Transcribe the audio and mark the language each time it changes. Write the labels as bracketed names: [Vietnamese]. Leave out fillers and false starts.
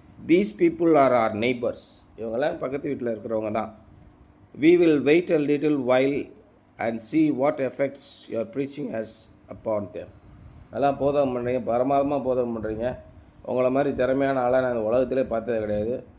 [English] these people are are neighbours, [Tamil] இவங்கெல்லாம் பக்கத்து வீட்டில் இருக்கிறவங்க தான். [English] we will wait a little while and see what effects your preaching has upon them. [Tamil] நல்லா போதகம் பண்ணுறீங்க, பரமாதமாக போதகம் பண்ணுறீங்க, உங்களை மாதிரி திறமையான ஆளாக நான் அந்த உலகத்திலே பார்த்தது கிடையாது.